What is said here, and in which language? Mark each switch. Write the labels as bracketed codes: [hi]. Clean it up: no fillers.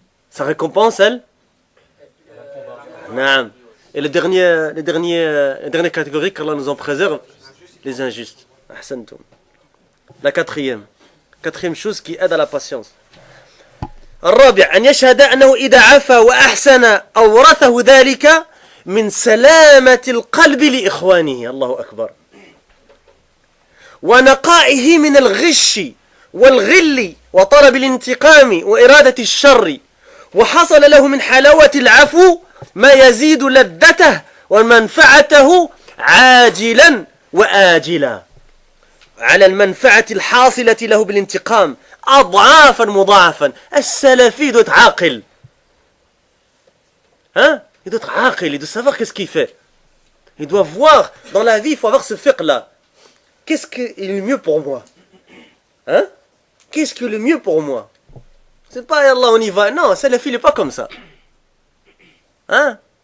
[fr] Sa récompense, elle? Non. Et la dernière catégorie qu'Allah nous en préserve, les injustes. Ahsantum. La quatrième chose qui aide à la patience. [ar] الرابع أن يشهد أنه إذا عفا وأحسن أورثه ذلك من سلامة القلب لإخوانه. الله أكبر. ونقائه من الغش والغل وطلب الانتقام وإرادة الشر وحصل له من حلاوة العفو ما يزيد لذته ومنفعته عاجلا وآجلا. على المنفعة الحاصلة له بالانتقام أضعافا مضاعفا. [fr] السلفي doit être عاقل. Hein? Il doit être عاقل, il doit savoir qu'est-ce qu'il fait. Il doit voir, dans la vie, il faut avoir ce fiqh-là. Qu'est-ce qui est le mieux pour moi? Hein? Qu'est-ce qui est le mieux pour moi? C'est pas, Allah, on y va. Non, Salafi, il n'est pas comme ça. Hein?